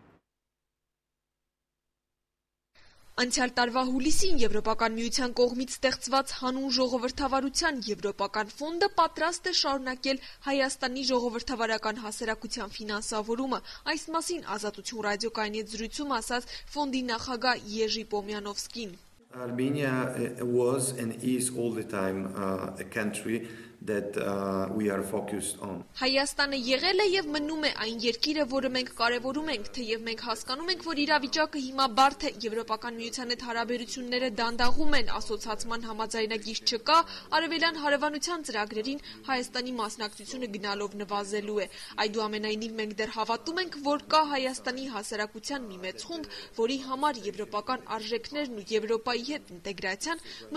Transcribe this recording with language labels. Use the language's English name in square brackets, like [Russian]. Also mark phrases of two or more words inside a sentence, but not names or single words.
[Armenian] Անցյալ տարվա հուլիսին Եվրոպական միության կողմից ստեղծված հանուն ժողովրդավարության Եվրոպական ֆոնդը պատրաստ է շարունակել Հայաստանի ժողովրդավարական հասարակության ֆինանսավորումը։ Այս մասին Ազատություն ռադիոկայանի հետ զրույցում ասաց ֆոնդի նախագահ Եժի Պոմյանովսկին։ [English] Armenia was and is all the time a country that we are focused on. [Armenian] Հայաստանը եղել է եւ մնում է այն երկիրը, որը մենք կարևորում ենք, թեև մենք հասկանում ենք, որ իրավիճակը հիմա բարդ է, Եվրոպական միության հետ հարաբերությունները դանդաղում են, ասոցացման համաձայնագիր չկա, արևելյան հարևանության ծրագրերին Հայաստանի մասնակցությունը գնալով նվազելու է։ Այդուամենայնիվ մենք դեռ հավատում ենք, որ կա Հայաստանի հասարակության մի մեծ խումբ, որի համար եվրոպական արժեքներն ու Եվրոպայի հետ ինտեգրացիան մնում